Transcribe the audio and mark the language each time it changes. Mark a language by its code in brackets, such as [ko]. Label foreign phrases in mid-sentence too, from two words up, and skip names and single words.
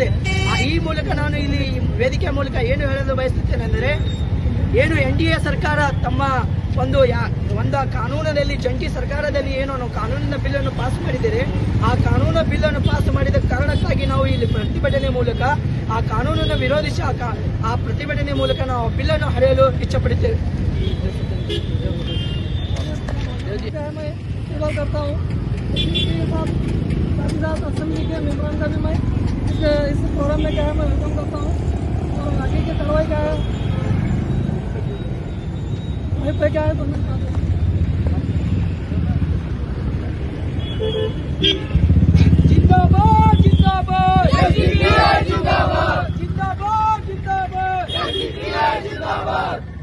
[kn] ಈ ಮೂಲಕ ನಾನು ಇಲ್ಲಿ ವೇದಿಕೆ ಮೂಲಕ ಏನು ಹೇಳಲು ಬಯಸುತ್ತೇನೆ ಅಂದರೆ, ಏನು NDA ಸರ್ಕಾರ ತಮ್ಮ ಒಂದು ಕಾನೂನಿನಲ್ಲಿ ಜಂಟಿ ಸರ್ಕಾರದಲ್ಲಿ ಏನು ನಾವು ಕಾನೂನಿನ ಬಿಲ್ಲನ್ನು ಪಾಸ್ ಮಾಡಿದ್ದೇವೆ, ಆ ಕಾನೂನು ಬಿಲ್ಲನ್ನು ಪಾಸ್ ಮಾಡಿದ ಕಾರಣಕ್ಕಾಗಿ ನಾವು ಇಲ್ಲಿ ಪ್ರತಿಭಟನೆ ಮೂಲಕ ಆ ಕಾನೂನನ್ನು ವಿರೋಧಿಸಿ ಆ ಪ್ರತಿಭಟನೆ ಮೂಲಕ ನಾವು ಬಿಲ್ಲನ್ನು ಹರಿಯಲು ಇಚ್ಛಪಡುತ್ತೇವೆ. [hi] असेंबली के मेम्बरान का भी मैं इस प्रोग्राम में क्या है मैं वेलकम करता हूँ और आगे की कार्रवाई क्या है वहीं पे क्या है तो मैं जिंदाबाद जिंदाबाद जिंदाबाद जिंदाबाद जिंदाबाद जिंदाबाद.